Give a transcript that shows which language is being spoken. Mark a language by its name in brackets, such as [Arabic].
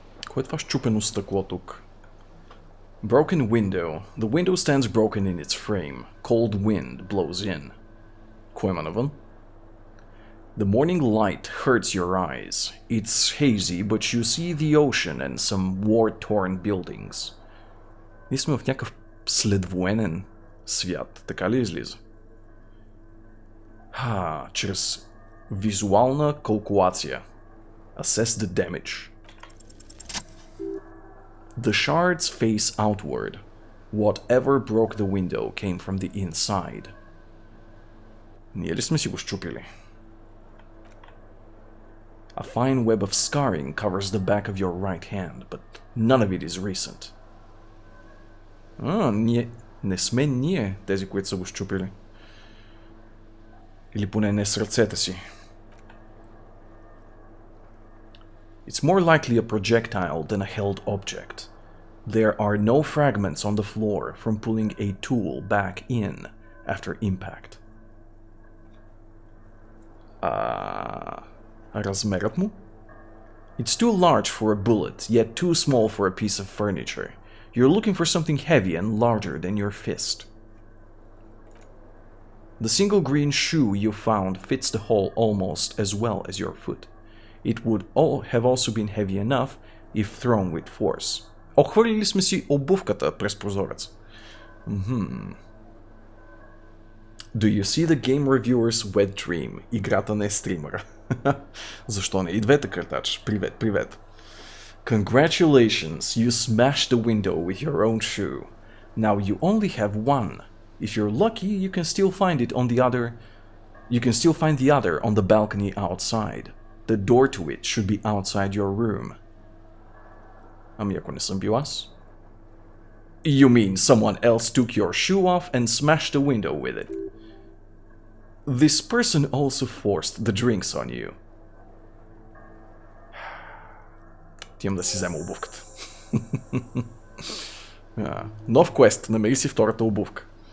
[Bulgarian] Кое е това счупено стъкло тук? [English] Broken window. The window stands broken in its frame. Cold wind blows in. [Bulgarian] Кое има навън? [English] The morning light hurts your eyes. It's hazy, but you see the ocean and some war-torn buildings. [Bulgarian] Ние сме в някакъв следвоенен свят, така ли излиза? Чрез визуална калкулация. [English] Assess the damage. The shards face outward. Whatever broke the window came from the inside. [Bulgarian] Ние ли сме си го счупили? [English] A fine web of scarring covers the back of your right hand, but none of it is recent. [Bulgarian] Ние не сме ние тези, които са го счупили. Или поне не с ръцете си. [English] It's more likely a projectile than a held object. There are no fragments on the floor from pulling a tool back in after impact. [Bulgarian] Размерът му? [English] It's too large for a bullet, yet too small for a piece of furniture. You're looking for something heavy and larger than your fist. The single green shoe you found fits the hole almost as well as your foot. It would have also been heavy enough if thrown with force. [Bulgarian] Охвърлили сме си обувката през прозорец. [English] Do you see the game reviewer's wet dream? [Bulgarian] Играта не е стримера. Защо не? И двете, картач. Привет, привет. [English] Congratulations, you smashed the window with your own shoe. Now you only have one. If you're lucky, you can still find it on the other... You can still find the other on the balcony outside. The door to it should be outside your room. [Bulgarian] Ами ако не съм бил аз? [English] You mean someone else took your shoe off and smashed the window with it? This person also forced the drinks on you. [Bulgarian] Тимам да си взема обувката. Нов квест. Намери си втората обувка.